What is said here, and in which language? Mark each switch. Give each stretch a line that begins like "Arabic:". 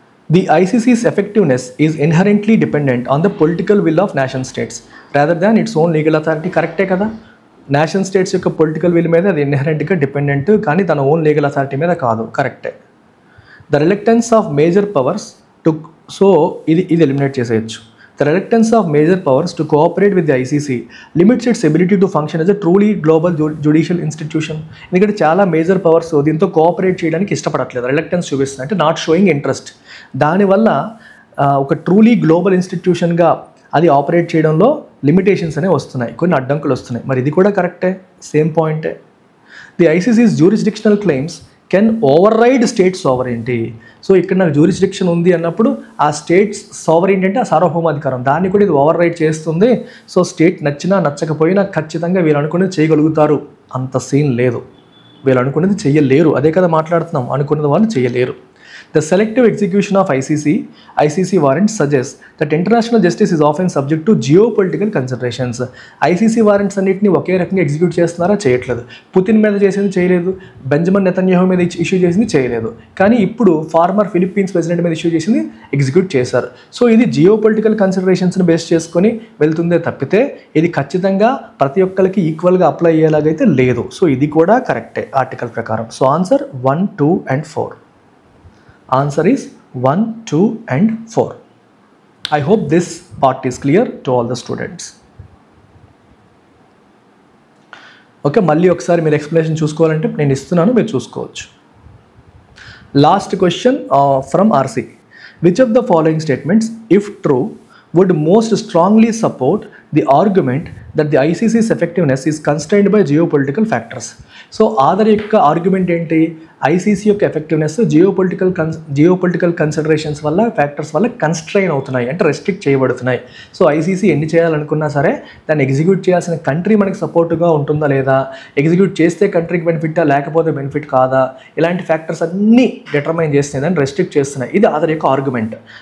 English: The ICC's effectiveness is inherently dependent on the political will of nation states rather than its own legal authority.
Telugu: కరెక్టే కదా, nation states యొక్క political will మీద అది ఇన్హెరెంట్గా dependent, కానీ తన own legal authority మీద కాదు. కరెక్టే.
English: the reluctance of major powers to,
Telugu: so ఇది ఎలిమినేట్ చేసేయచ్చు.
English: The reluctance of major powers to cooperate with the ICC limits its ability to function as a truly global judicial institution.
Telugu: ఎందుకంటే చాలా major powers దీంతో cooperate చేయడానికి ఇష్టపడట్లేదు, reluctance చూపిస్తుంది, అంటే
English: Not showing interest.
Telugu: దానివల్ల ఒక ట్రూలీ గ్లోబల్ ఇన్స్టిట్యూషన్గా అది ఆపరేట్ చేయడంలో లిమిటేషన్స్ అనేవి వస్తున్నాయి, కొన్ని అడ్డంకులు వస్తున్నాయి. మరి ఇది కూడా కరెక్టే, సేమ్ పాయింటే.
English: The ICC's jurisdictional claims can override state sovereignty.
Telugu: So ఇక్కడ నాకు జ్యూరిస్డిక్షన్ ఉంది అన్నప్పుడు ఆ స్టేట్స్ సావరెంటీ అంటే ఆ సార్వభౌమాధికారం, దాన్ని కూడా ఇది ఓవర్ రైడ్ చేస్తుంది. సో స్టేట్ నచ్చినా నచ్చకపోయినా ఖచ్చితంగా వీళ్ళు అనుకునేది చేయగలుగుతారు, అంత సీన్ లేదు. వీళ్ళు అనుకునేది చెయ్యలేరు, అదే కదా మాట్లాడుతున్నాం, అనుకున్నది వాళ్ళు చెయ్యలేరు.
English: The selective execution of ICC warrants suggests that international justice is often subject to geopolitical considerations.
Telugu: ICC warrants అన్నిటిని ఒకే రకంగా ఎగ్జిక్యూట్ చేస్తున్నారా, చేయట్లేదు. పుతిన్ మీద చేసింది చేయలేదు, బెంజమిన్ నెతన్యాహు మీద ఇష్యూ చేసింది చేయలేదు, కానీ ఇప్పుడు ఫార్మర్ ఫిలిప్పీన్స్ ప్రెసిడెంట్ మీద ఇష్యూ చేసింది ఎగ్జిక్యూట్ చేశారు. సో ఇది జియోపొలిటికల్ కన్సిడరేషన్స్ని బేస్ చేసుకొని వెళ్తుందే తప్పితే ఇది ఖచ్చితంగా ప్రతి ఒక్కరికి ఈక్వల్గా అప్లై అయ్యేలాగైతే లేదు. సో ఇది కూడా కరెక్టే ఆర్టికల్ ప్రకారం. So answer 1, 2 and 4.
English: Answer is 1, 2 and 4. I hope this part is clear to all the students.
Telugu: Okay, మళ్ళీ ఒకసారి మీరు ఎక్స్ప్లెనేషన్ చూసుకోవాలంటే నేను ఇస్తున్నాను, మీరు చూసుకోవచ్చు.
English: Last question from RC. Which of the following statements if true would most strongly support the argument that the ICC's effectiveness is constrained by geopolitical factors.
Telugu: So other యొక్క argument ఏంటి, ఐసీసీ యొక్క effectiveness geopolitical considerations వల్ల, factors వల్ల constraint అవుతున్నాయి, అంటే restrict చేయబడుతున్నాయి. So ICC ఎన్ని చేయాలనుకున్నా సరే దాన్ని ఎగ్జిక్యూట్ చేయాల్సిన కంట్రీ మనకి సపోర్టుగా ఉంటుందా లేదా, ఎగ్జిక్యూట్ చేస్తే కంట్రీకి బెనిఫిటా లేకపోతే బెనిఫిట్ కాదా, ఇలాంటి ఫ్యాక్టర్స్ అన్నీ డిటర్మైన్ చేస్తున్నాయి, దాన్ని రెస్ట్రిక్ట్ చేస్తున్నాయి. ఇది ఆధర్ యొక్క ఆర్గ్యుమెంట్.